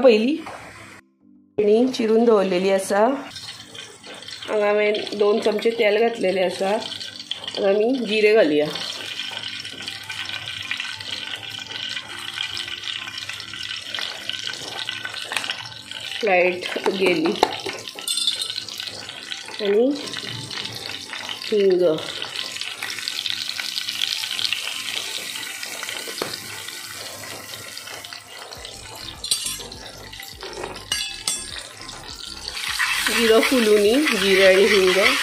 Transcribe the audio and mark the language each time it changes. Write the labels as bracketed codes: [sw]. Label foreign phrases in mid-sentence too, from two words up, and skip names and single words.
[kok] पयली भेंडी चिरून दवरलेली आसा. हांगा हांवें 2 चमचे तेल घातलेले आसा. आतां आमी जिरे घालुया. लायट गेली. आणि हिंग, जिरं फुलुनी, जिरे आणि हिंग.